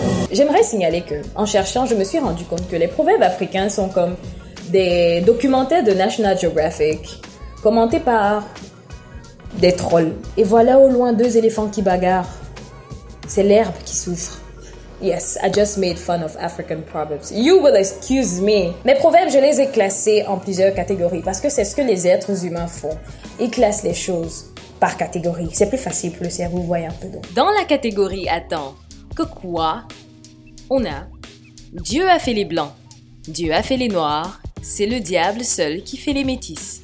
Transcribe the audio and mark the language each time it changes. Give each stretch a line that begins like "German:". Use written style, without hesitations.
French: J'aimerais signaler que, en cherchant, je me suis rendu compte que les proverbes africains sont comme des documentaires de National Geographic, commentés par des trolls. Et voilà au loin 2 éléphants qui bagarrent. C'est l'herbe qui souffre.
English: Yes, I just made fun of African proverbs. You will excuse me.
French: Mes proverbes, je les ai classés en plusieurs catégories parce que c'est ce que les êtres humains font. Ils classent les choses par catégorie. C'est plus facile pour le cerveau, vous voyez un peu. Dans la catégorie attends, que quoi? On a Dieu a fait les blancs, Dieu a fait les noirs, c'est le diable seul qui fait les métis.